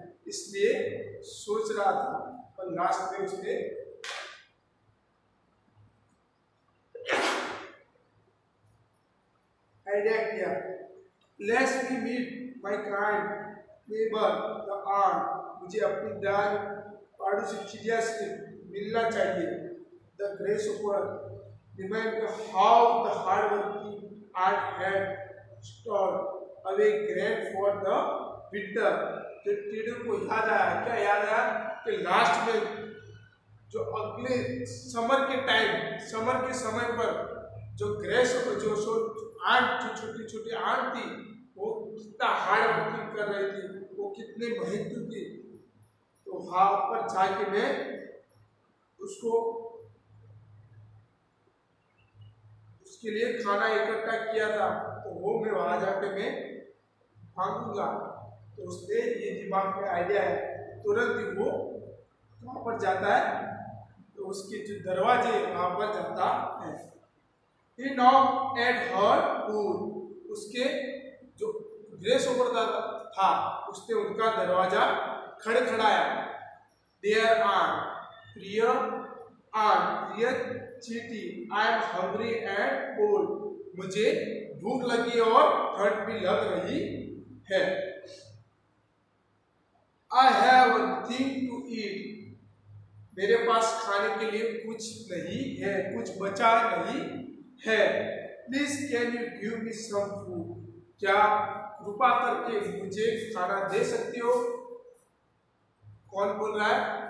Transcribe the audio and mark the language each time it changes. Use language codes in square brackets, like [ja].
[hi] इसलिए सोच रहा था और लास्ट में उसने आइडिया किया, [en] Let's me meet my kind neighbour the ant. [hi] मुझे अपनी दयालु पड़ोसी चिड़िया से मिलना चाहिए। [en] The grasshopper remember how the hard working ant had stored away grain for the winter। [hi] जो टीडू को याद आया, क्या याद आया कि लास्ट में जो अगले समर के टाइम, समर के समय पर जो ग्रेस जो आंट, जो छोटी छोटी आंट थी, वो कितना हार्ड वर्किंग कर रही थी, वो कितने मेहनती थी। तो वहां पर जाके मैं उसके लिए खाना इकट्ठा किया था, तो वो मैं वहां जाके मैं मांगूंगा। तो उसने ये दिमाग में आइडिया है, तुरंत ही वो वहां पर जाता है, तो उसके जो दरवाजे वहां पर जाता है। [en] He knocked at her door। [hi] उसके जो ग्रेसहोपर था उसने उनका दरवाजा खड़खड़ाया। [en] Dear aunt, [hi] प्रिय आंट, प्रिय चींटी, [en] I am hungry and cold। [hi] मुझे भूख लगी और ठंड भी लग रही है। [en] I have nothing to eat। [hi] मेरे पास खाने के लिए कुछ नहीं है, कुछ बचा नहीं है। [en] Please can you give me some food. [hi] क्या कृपा करके मुझे खाना दे सकते हो? कौन बोल रहा है?